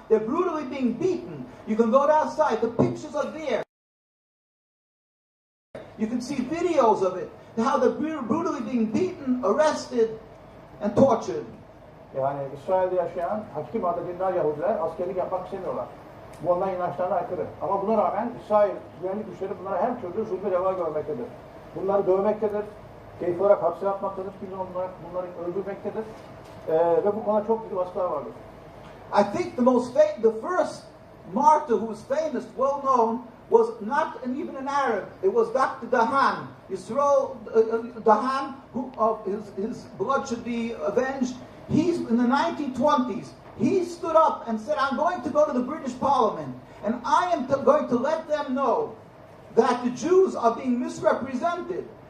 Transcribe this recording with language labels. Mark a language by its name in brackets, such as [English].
[English] They're brutally being beaten. You can go outside. The pictures are there. You can see videos of it, how they're brutally being beaten, arrested, and tortured. [Turkish] Yani İsrail'de yaşayan hakiki manada dindar Yahudiler askerlik yapmak istemiyorlar. Bu onların inançlarına aykırı. Ama buna rağmen İsrail güvenlik güçleri bunlara her türlü zulmü reva görmektedir. Bunları dövmektedir, keyif olarak hapse atmaktadır, bunları öldürmektedir. Ve bu konuda çok büyük baskılar vardır. [English] I think the first martyr who was famous, well known, was not even an Arab. It was Dr. Dahan, Yisroel Dahan, who his blood should be avenged. He's in the 1920s. He stood up and said, I'm going to go to the British Parliament and I am going to let them know that the Jews are being misrepresented.